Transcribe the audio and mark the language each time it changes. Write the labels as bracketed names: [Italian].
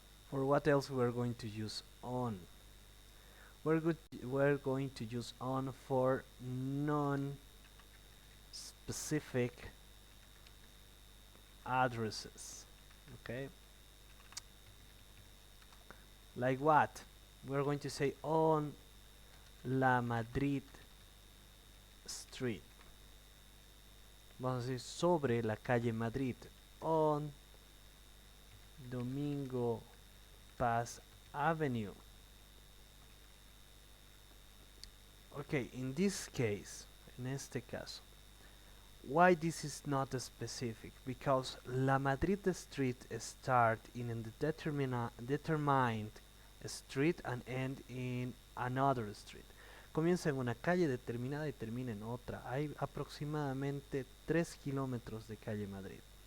[English] For what else we're going to use on? We're going to use on for non-specific addresses. Okay, like what? We're going to say on La Madrid Street. [Spanish] Vamos a decir sobre la calle Madrid. [English] On Domingo Paz Avenue. Okay, in this case, [Spanish] en este caso, [English] why this is not specific? Because La Madrid Street start in a determined street and end in another street. [Spanish] Comienza en una calle determinada y termina en otra. Hay aproximadamente 3 kilómetros de calle Madrid.